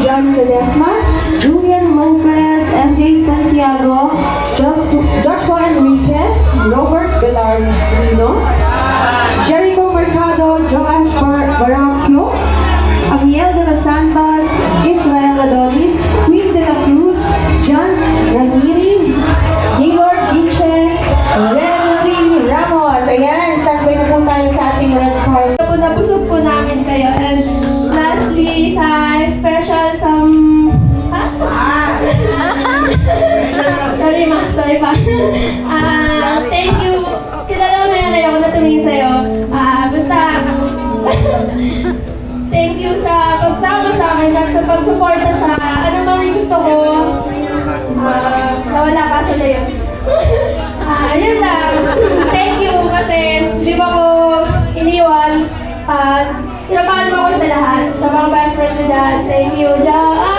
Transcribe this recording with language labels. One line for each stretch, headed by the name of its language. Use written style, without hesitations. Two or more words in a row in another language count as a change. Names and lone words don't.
Filipino: Ledesma, Julian Lopez, MJ Santiago, Joshua Enriquez, Robert Bellarmino, Jericho Mercado, Joash Baracchio, Amiel de los Santos, Israel Adonis, Queen de la Cruz, John Ramirez, Gaylord Giche, Renly Ramos. Ayan, standby na po tayo sa ating red carpet. Nabusog po namin kayo.
English: And lastly,
Filipino: sa special sorry pa.
English: Thank you.
Filipino: Kilala ko na yun, ayoko na tumingin sa'yo. Basta,
English: thank you
Filipino: sa pagsama sa akin at sa pagsuporta sa ano bang gusto ko. Nawala ka sa layo. Yun lang.
English: Thank you
Filipino: kasi di ba ko iniwan. Sinamahan mo ako sa lahat. Sa mga
English: best friend
Filipino: ko dyan.
English: Thank you, John.